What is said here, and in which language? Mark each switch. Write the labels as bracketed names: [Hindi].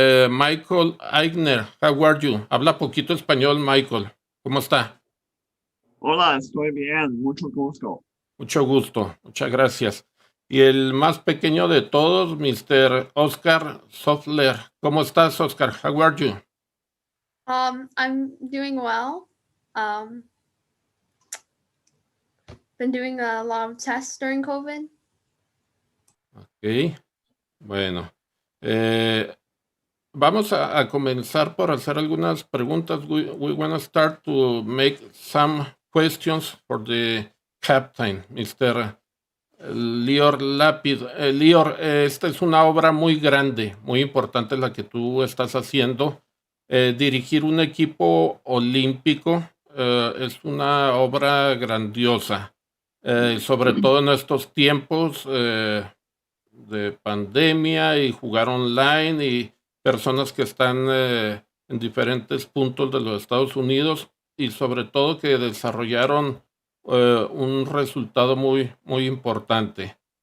[English] Michael Eigner, how are you? [Spanish] Habla poquito español, Michael. ¿Cómo está? Hola, estoy bien, mucho gusto. Mucho gusto, muchas gracias. Y el más pequeño de todos, Mr. [English] Oscar Softler. [Spanish] ¿Cómo estás, Oscar? [English] How are you? I'm doing well. Been doing a lot of tests during COVID. [Spanish] Ok, bueno. Vamos a comenzar por hacer algunas preguntas. [English] We want to start to make some questions for the captain, Mr. Lior Lapid. [Spanish] Lior, esta es una obra muy grande, muy importante la que tú estás haciendo. Dirigir un equipo olímpico es una obra grandiosa, sobre todo en estos tiempos de pandemia y jugar online y personas que están en diferentes puntos de los Estados Unidos y sobre todo que desarrollaron un resultado muy, muy importante.